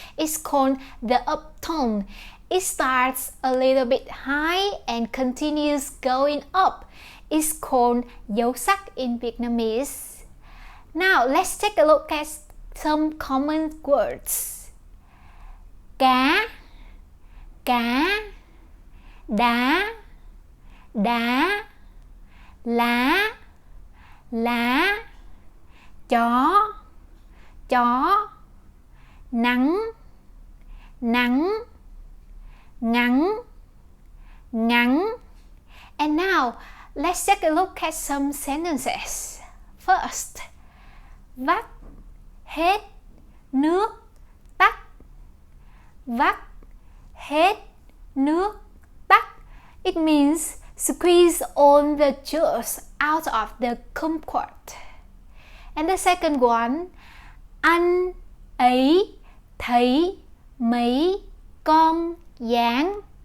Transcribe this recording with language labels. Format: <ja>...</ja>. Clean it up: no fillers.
<en>It's called the up tone. It starts a little bit high and continues going up. It's called dấu sắc in Vietnamese. Now let's take a look at some common words.</en> <vi>Cá, cá, đá, đá, lá, lá, chó, chó, nắng, nắng, ngắn, ngắn.</vi> <en>And now let's take a look at some sentences. First,</en> <vi>vắt hết nước tắt. Vắt hết nước tắt.</vi> <en>It means squeeze all the juice out of the kumquat. And the second one,</en> <vi>anh ấy thấy mấy con gián.</vi>